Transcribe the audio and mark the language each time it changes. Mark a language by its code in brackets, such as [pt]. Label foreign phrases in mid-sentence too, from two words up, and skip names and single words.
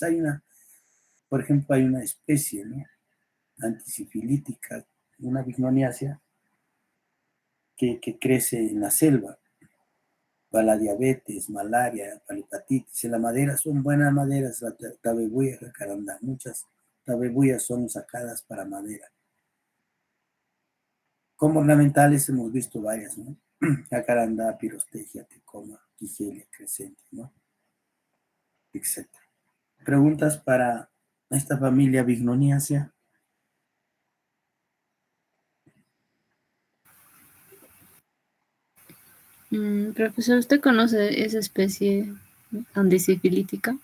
[es] Por ejemplo, hay una especie, ¿no?, antisifilítica, una bignoniácea, que crece en la selva, para la diabetes, malaria, para la hepatitis. En la madera son buenas maderas, la tabebuya, jacarandá. Muchas tabebuyas son sacadas para madera. Como ornamentales hemos visto varias, ¿no? Jacarandá, pirostegia, tecoma, quigelia, crescente, ¿no? Etcétera. Preguntas para esta familia bignoniácea. Profesor, ¿usted conoce esa especie andesifilítica?